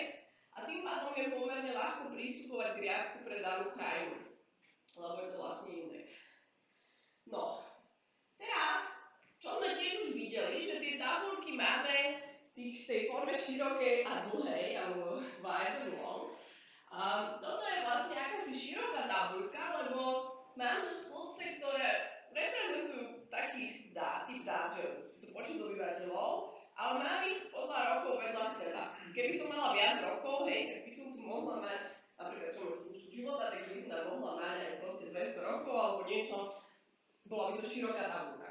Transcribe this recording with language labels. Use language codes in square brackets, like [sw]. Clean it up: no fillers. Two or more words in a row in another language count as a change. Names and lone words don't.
[sk] A tým pádom je pomerne ľahko pristupovať k riadku pre danú krajinu, lebo je to vlastne index. No, teraz, čo sme tiež už videli, že tie tabuľky máme v tej forme širokej a dlhej, alebo [en] wide and long. [sk] Toto je vlastne akási široká tabuľka, lebo mám tu stĺpce, ktoré reprezentujú taký typ dát, že to počet obyvateľov, ale mám ich podľa rokov vedľa seba. Keby som mala viac rokov, hej, tak by som tu mohla mať, napríklad čo mám dĺžku života, tak by som tam mohla mať aj proste 200 rokov alebo niečo, bola by to široká tabuľka.